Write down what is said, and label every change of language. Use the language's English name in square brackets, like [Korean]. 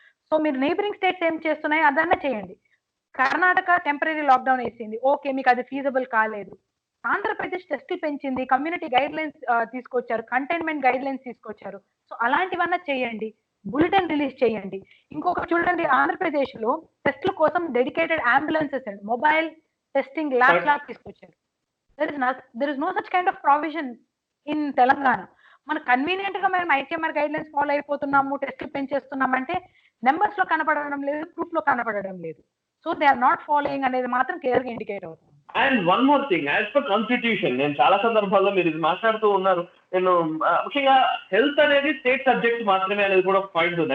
[Telugu] So మీరు neighbouring states ఏం చేస్తున్నాయి అదన్నా చేయండి. కర్ణాటక టెంపరీ లాక్డౌన్ వేసింది, ఓకే, మీకు అది ఫీజబుల్ కాలేదు. ఆంధ్రప్రదేశ్ టెస్టులు పెంచింది, కమ్యూనిటీ గైడ్ లైన్స్ తీసుకొచ్చారు, కంటైన్మెంట్ గైడ్ లైన్స్ తీసుకొచ్చారు. సో అలాంటివన్నా చేయండి, బులెటిన్ రిలీజ్ చేయండి. ఇంకొక చూడండి, ఆంధ్రప్రదేశ్ లో టెస్టుల కోసం dedicated ambulances and mobile testing labs తీసుకొచ్చారు. [English] there is no such kind of provision in Telangana. [Telugu] మన కన్వీనియంట్ గా మేము ఐసీఎంఆర్ గైడ్ లైన్స్ ఫాలో అయిపోతున్నాము, టెస్టులు పెంచేస్తున్నాం అంటే నెంబర్స్ లో కనపడడం లేదు, ప్రూఫ్ లో కనపడడం లేదు. So [English] they are not following [Telugu] అనేది మాత్రం క్లియర్ గా ఇండికేట్ అవుతుంది. [English] and one more thing, as per constitution, [Telugu] నేను చాలా సందర్భాల్లో మీరు ఇది మాట్లాడుతూ ఉన్నారు, నేను ముఖ్యంగా హెల్త్ అనేది స్టేట్ సబ్జెక్ట్ మాత్రమే అనేది కూడా పాయింట్ ఉంది.